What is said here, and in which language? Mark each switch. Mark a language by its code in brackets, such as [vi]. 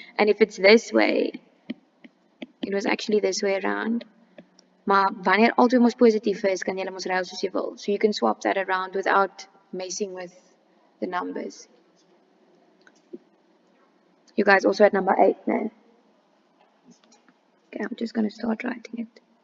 [en] And if it's this way, it was actually this way around. [af] Maar wanneer altyd mos positief is, kan jy mos ruil soos jy wil. [en] So you can swap that around without messing with the numbers. You guys also had number 8 now. Okay, I'm just going to start writing it.